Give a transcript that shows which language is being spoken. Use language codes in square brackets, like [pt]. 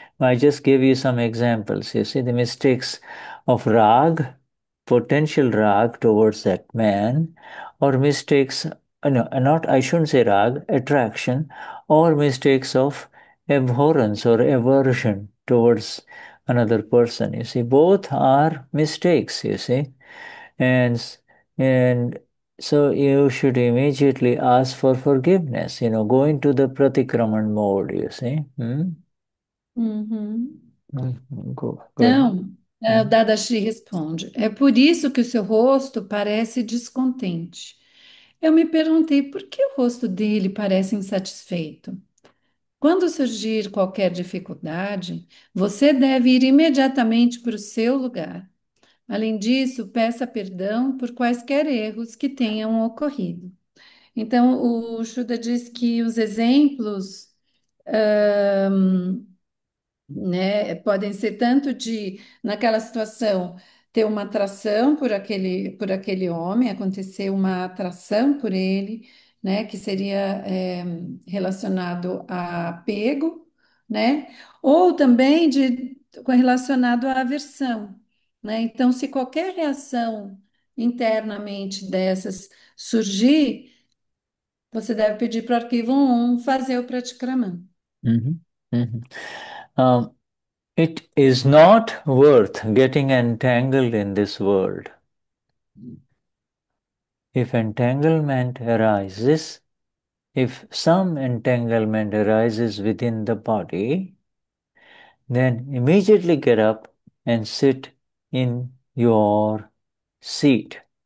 [en] I just give you some examples. You see, the mistakes of rag, potential rag towards that man, or mistakes, no, not, I shouldn't say rag, attraction, or mistakes of abhorrence or aversion towards another person. You see, both are mistakes, you see. And and so you should immediately ask for forgiveness, go into the pratikraman mode, you see. Hmm? Uhum. Go ahead. [pt] Então, o Hmm. Dadashi responde: é por isso que o seu rosto parece descontente. Eu me perguntei por que o rosto dele parece insatisfeito. Quando surgir qualquer dificuldade, você deve ir imediatamente para o seu lugar. Além disso, peça perdão por quaisquer erros que tenham ocorrido. Então, o Shuddha diz que os exemplos né? Podem ser tanto de, naquela situação, ter uma atração por aquele homem, acontecer uma atração por ele, né? Que seria relacionado a apego, né? Ou também relacionado à aversão, né? Então, se qualquer reação internamente dessas surgir, você deve pedir para o arquivo 1 fazer o Pratkraman. Mhm. Mhm. [en] Um, it is not worth getting entangled in this world. If entanglement arises, if some entanglement arises within the body, then immediately get up and sit in your seat.